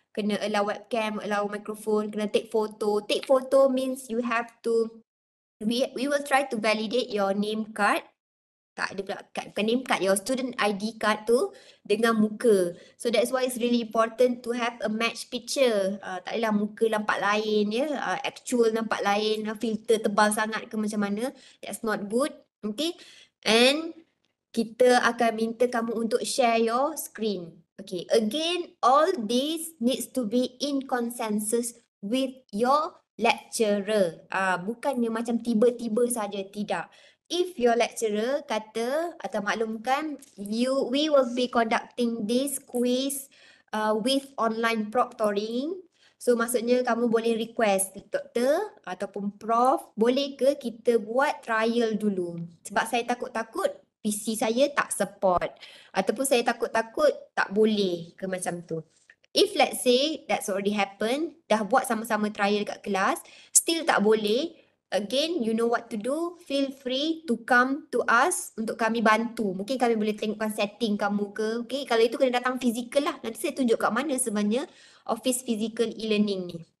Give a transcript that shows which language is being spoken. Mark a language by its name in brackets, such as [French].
[English] Kena allow webcam, allow microphone, kena take photo. Take photo means you have to, we will try to validate your name card. [Malay] Tak ada pula, bukan name card, [English] your student ID card [Malay] tu dengan muka. [English] So that's why it's really important to have a match picture. [Malay] Tak adalah muka nampak lain ya, actual nampak lain, filter tebal sangat ke macam mana. [English] That's not good. [Malay] Okay. And kita akan minta kamu untuk [English] share your screen. Okay. Again, all this needs to be in consensus with your lecturer. [Malay] Bukannya macam tiba-tiba saja, tidak. [English] If your lecturer [Malay] kata atau maklumkan, [English] we will be conducting this quiz with online proctoring. [Malay] So maksudnya kamu boleh request doktor ataupun prof, boleh ke kita buat trial dulu? Sebab saya takut-takut PC saya tak support. Ataupun saya takut-takut tak boleh ke macam tu. [English] If let's say that's already happened, [Malay] dah buat sama-sama trial kat kelas, [English] still [Malay] tak boleh, [English] again, you know what to do. Feel free to come to us [Malay] untuk kami bantu. Mungkin kami boleh tengokkan setting kamu ke. Okay, kalau itu kena datang fizikal lah. Nanti saya tunjuk kat mana sebenarnya office physical e-learning ni.